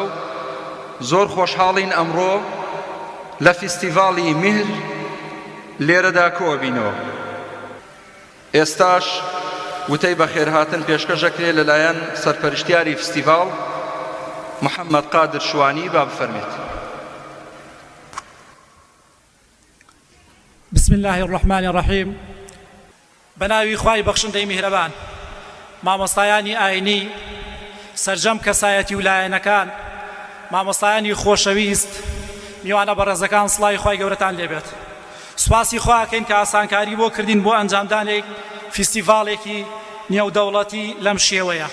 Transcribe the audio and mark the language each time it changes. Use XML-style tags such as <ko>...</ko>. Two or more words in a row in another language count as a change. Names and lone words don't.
<ckb>زۆر خۆشحاڵین ئەمڕۆ لە فستیڤاڵی میهر لێرەدا کۆبینەوە. ئێستاش وتەی بەخێرهاتن پێشکەشەکرێ لەلایەن سەرپەرشتیاری فستیڤاڵ محەممەد قادر شوانی. با بفەرمێت.</ckb> <ar>بسم الله الرحمن الرحیم.</ar> <ckb>بەناوی خوای بەخشندەی میهرەبان، مامۆستایانی ئاینی، سەرجەم کەسایەتی ویلایەنەکان، مامۆستایانی خۆشەویست، میوانە بەڕێزەکان، سڵاوی خوای گەورەتان لێبێت. سوپاسی خواکەین کە ئاسانکاری بۆ کردین بۆ ئەنجامدانێک فستیڤاڵێکی نێودەوڵەتی لەم شێوەیە.</ckb>